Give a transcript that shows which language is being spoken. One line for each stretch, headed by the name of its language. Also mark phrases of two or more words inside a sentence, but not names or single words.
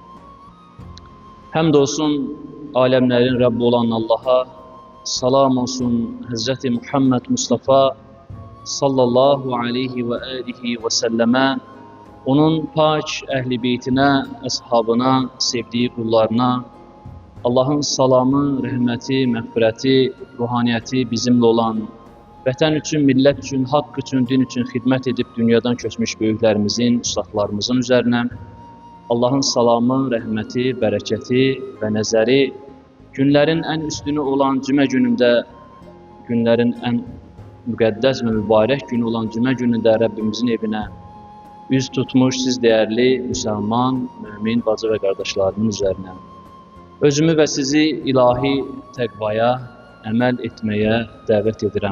Turkish: Həmd olsun alemlerin Rabbi olan Allah'a, salam olsun Hazreti Muhammed Mustafa
Arabic: صلى الله عليه وآله وسلم,
Turkish: onun pak ehli beytine, ashabına,
Azerbaijani: sevdiği kullarına, Allah'ın salamı, rəhməti, məğfirəti, ruhaniyeti bizimle olan, vətən üçün, millət üçün, haqq üçün, din üçün xidmət edib dünyadan köçmüş böyüklərimizin, ustadlarımızın üzerine, Allah'ın salamı, rəhməti, bərəkəti və nəzəri günlərin ən üstünü olan cümə günündə, günlərin ən müqəddəs və mübarək günü olan cümə günündə Rəbbimizin evinə üz tutmuş siz değerli müsəlman, mümin bacı və qardaşlarımın üzərinə özümü və sizi ilahi təqvaya əməl etməyə dəvət edirəm.